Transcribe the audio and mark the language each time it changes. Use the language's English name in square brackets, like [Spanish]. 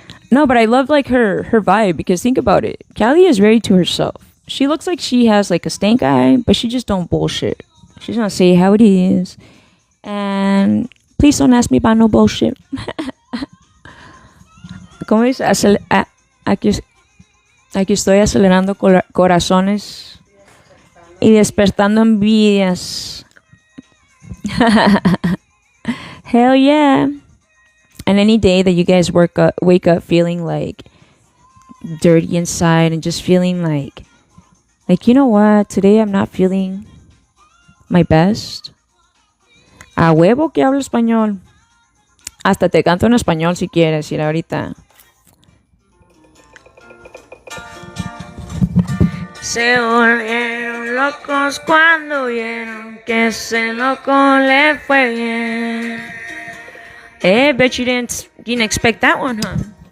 [English] No, but I love like her vibe, because think about it. Callie is very to herself. She looks like she has like a stank eye, but she just don't bullshit. She's gonna say how it is. And please don't ask me about no bullshit. [Spanish] ¿Cómo dice? Aquí estoy acelerando corazones y despertando envidias. [English] Hell yeah. And any day that you guys wake up feeling like dirty inside and just feeling like, you know what? Today I'm not feeling my best. [Spanish] A huevo que hablo español. Hasta te canto en español si quieres ir ahorita. Se volvieron locos cuando vieron que ese loco le fue bien. [English] Bet you didn't expect that one, huh?